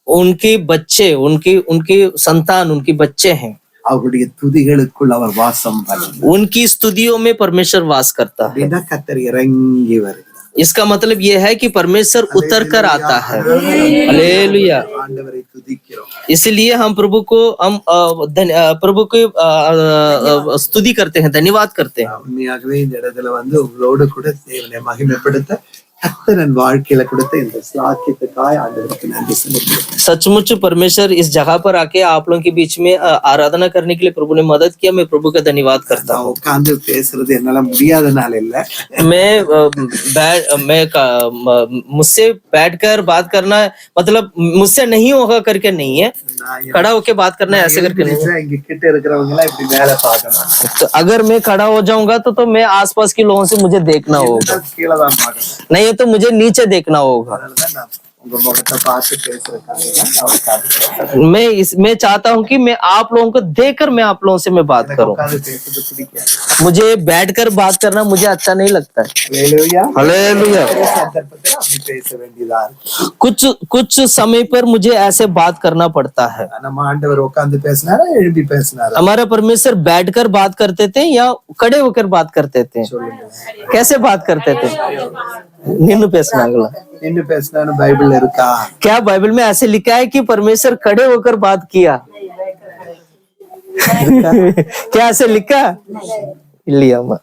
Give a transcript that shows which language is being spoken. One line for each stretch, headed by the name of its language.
Hindi: उनके बच्चे, उनकी संतान, उनके बच्चे हैं.
Tamil: அவருடைய துதிகளுக்குள் அவர் வாசம் பண்ணுகிறார்.
Hindi: उनकी स्तुतियों में परमेश्वर वास करता है.
Tamil: அப்படின்னா கர்த்தர் இறங்கி வருகிறார்.
Hindi: इसका मतलब यह है कि परमेश्वर उतर कर आता है. हालेलुया.
Tamil: ஆண்டவரை துதிக்கிறோம்.
Hindi: इसलिए हम प्रभु को स्तुति करते हैं, धन्यवाद करते हैं.
Tamil: உண்மையாகவே இந்த இடத்துல உங்களோடு கூட தேவனை மகிமைப்படுத்த கர்த்தரன் வாழ்க்கையில கொடுத்த இந்த சாக்கியத்துக்காய் ஆண்டவருக்கு நன்றி செலுத்துகிறேன்.
Hindi: सचमुच परमेश्वर इस जगह पर आके आप लोगों के बीच में आराधना करने के लिए प्रभु ने मदद किया. मैं प्रभु का धन्यवाद करता हूँ.
Tamil: உட்கார்ந்து பேசுறது என்னால முடியாதனால இல்ல,
Hindi: मुझसे बैठकर बात करना मतलब मुझसे नहीं होगा करके नहीं है, खड़ा होके बात करना ऐसे करके नहीं है.
Tamil: இங்க கிட்ட இருக்கிறவங்க எல்லாம் இப்படி மேல பார்க்கணும்.
Hindi: तो अगर मैं खड़ा हो जाऊंगा तो मैं आसपास के लोगों से मुझे देखना होगा,
Tamil: கீழே தான் பார்க்கணும்.
Hindi: नहीं तो मुझे नीचे देखना होगा.
Tamil: உங்க முகத்தை பார்த்து பேசுறதுக்காக
Hindi: मैं चाहता हूँ कि मैं आप लोगों को देखकर मैं आप लोगों से मैं बात करूँ.
Tamil: பேசுறது பிடிக்காது.
Hindi: मुझे बैठकर बात करना मुझे अच्छा नहीं लगता है.
Tamil: ஹல்லேலூயா.
Hindi: हालेलुया.
Tamil: சந்தர்ப்பத்துல அப்படி பேச வேண்டியதா இருக்கு.
Hindi: कुछ समय पर मुझे ऐसे बात करना पड़ता है.
Tamil: நம்ம ஆண்டவர் உட்கார்ந்து பேசினாரா எழும்பி பேசினாரா?
Hindi: हमारा परमेश्वर बैठकर बात करते थे या खड़े होकर बात करते थे? कैसे बात करते थे?
Tamil: निन्नु पेसना अगला. நின்னு பேசினான்னு பைபிள்ல இருக்கா?
Hindi: क्या बाइबल में ऐसे लिखा है कि परमेश्वर खड़े होकर बात किया? क्या ऐसे लिखा? लिया